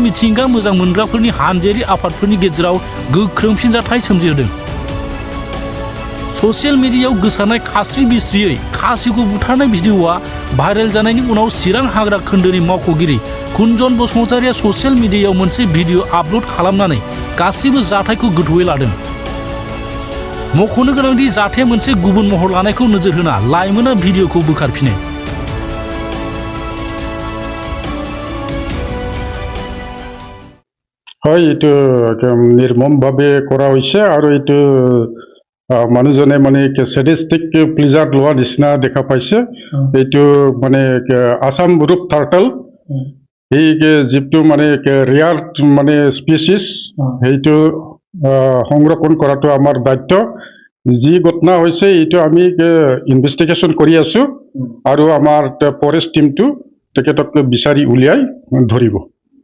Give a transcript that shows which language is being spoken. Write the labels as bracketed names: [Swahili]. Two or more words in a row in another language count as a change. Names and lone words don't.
[Bodo] मिथिंगा मोजां मोनग्राफोरनि हानजायारि आफादफोरनि गेजेराव गोख्रों फिनजाथाय सोमजिहोदों [English] social media [Bodo] गोसारनाय खास्रि बिस्रियै खासिखौ बुथारनाय भिडिअ'आ भाइरेल जानायनि उनाव चिरां हाग्रा खोन्दोनि मावख'गिरि कुन्जन बसुमतारिया [English] social media [Bodo] मोनसे [English] video upload [Bodo] खालामनानै गासिबो जाथायखौ गोथौयै लादों मख'नो गोनांदि जाथाया मोनसे गुबुन महर लानायखौ नोजोर होना लाइमोना भिडिअ'खौ बोखारफिनो [Assamese] হয় এইটো নিৰ্মমভাৱে কৰা হৈছে আৰু এইটো মানুহজনে মানে [English] sadistic pleasure [Assamese] লোৱা নিচিনা দেখা পাইছে এইটো মানে [English] Assam roof turtle [Assamese] এই জীবটো মানে ৰেয়াৰ মানে স্পিচিছ সেইটো সংৰক্ষণ কৰাটো আমাৰ দায়িত্ব যি ঘটনা হৈছে এইটো আমি ইনভেষ্টিগেশ্যন কৰি আছো আৰু আমাৰ [English] forest team [Assamese] তেখেতক বিচাৰি উলিয়াই ধৰিব